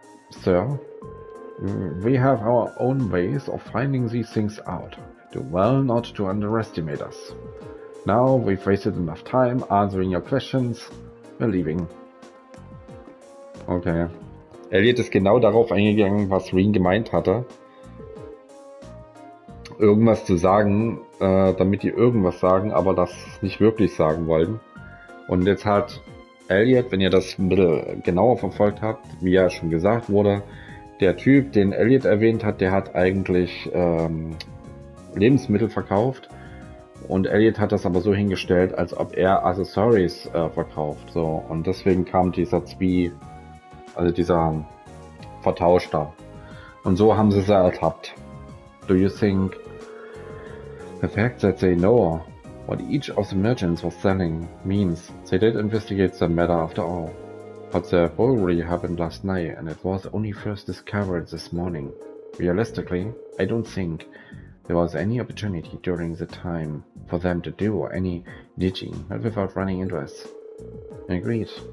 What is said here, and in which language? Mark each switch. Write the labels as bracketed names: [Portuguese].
[English] Sir, we have our own ways of finding these things out. Do well not to underestimate us. Now we've wasted enough time answering your questions. We're leaving. Okay. [German] Elliot ist genau darauf eingegangen, was Rean gemeint hatte. Irgendwas zu sagen, damit die irgendwas sagen, aber das nicht wirklich sagen wollten. Und jetzt hat Elliot, wenn ihr das ein bisschen genauer verfolgt habt, wie ja schon gesagt wurde, der Typ, den Elliot erwähnt hat, der hat eigentlich Lebensmittel verkauft. Und Elliot hat das aber so hingestellt, als ob er Accessories verkauft. So. Und deswegen kam dieser dieser Vertausch da. Und so haben sie ertappt. [English] Do you think the fact that they know what each of the merchants was selling means they did investigate the matter after all? But the burglary happened last night and it was only first discovered this morning. Realistically, I don't think there was any opportunity during the time for them to do any digging, not without running into us. Agreed.